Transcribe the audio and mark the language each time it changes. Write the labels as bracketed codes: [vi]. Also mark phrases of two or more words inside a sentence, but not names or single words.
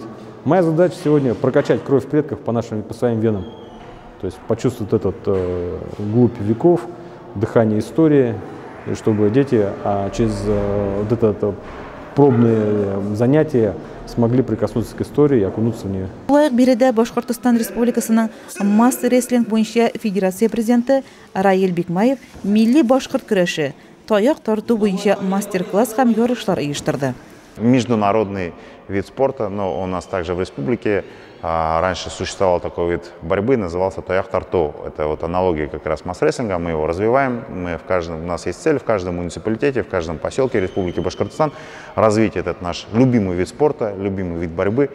[ru] Моя задача сегодня прокачать кровь предков по своим венам, то есть почувствовать этот глубь веков, дыхание истории, и чтобы дети через вот это пробные занятия смогли прикоснуться к истории и окунуться в нее. [tt] Лайык биредә Башкортостан Республикасының Мастер рестлинг буенча федерация президенты Раил Бикмаев милли башкорт көрәше, таяк тарту буенча мастер-класс һәм ярышлар оештырды. [ru] международный вид спорта, но у нас также в республике раньше существовал такой вид борьбы, назывался тояк-тарту. Это вот аналогия как раз масс-рестлинга, мы его развиваем, у нас есть цель в каждом муниципалитете, в каждом поселке Республики Башкортостан развить этот наш любимый вид спорта, любимый вид борьбы.